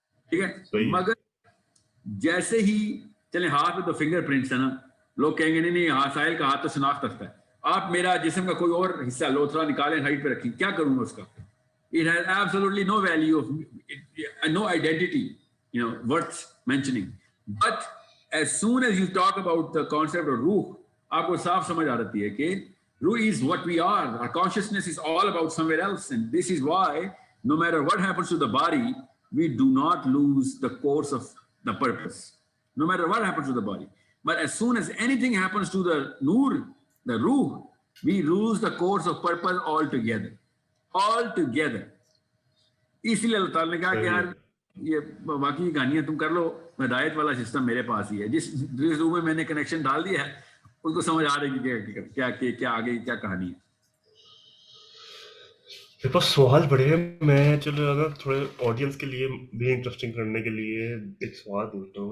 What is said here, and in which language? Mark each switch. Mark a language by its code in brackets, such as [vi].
[ur] ٹھیک ہے, مگر جیسے ہی چلے ہاتھ میں تو فنگر پرنٹس ہے نا, لوگ کہیں گے نہیں ہاتھ ساحل کا ہاتھ تو شناخت رکھتا ہے. آپ میرا جسم کا کوئی اور حصہ لوتھڑا نکالیں ہائٹ پہ رکھیں, کیا کروں گا اس کا؟ [en] It has absolutely no value of no identity, worth mentioning. But as soon as you talk about the concept of ruh, [ur] آپ کو صاف سمجھ آ رہتی ہے کہ [en] روح is what we are. Our consciousness is all about somewhere else, and this is why no matter what happens to the body, we do not lose the course of the purpose. No matter what happens to the body. But as soon as anything happens to the nur, the ruh, we lose the course of purpose altogether. Altogether. [ur] اس لیے اللہ تعالیٰ نے کہا کہ یار یہ باقی کہانیاں تم کر لو, ہدایت والا سسٹم میرے پاس ہی ہے. جس روح میں میں نے کنیکشن ڈال دیا ہے اس کو سمجھ آ رہی ہے کہ کیا آگے کیا کہانی ہے. میرے پاس سوال بڑے ہیں, میں چلو اگر تھوڑے آڈینس کے لیے بھی انٹرسٹنگ کرنے کے لیے ایک سوال پوچھتا ہوں.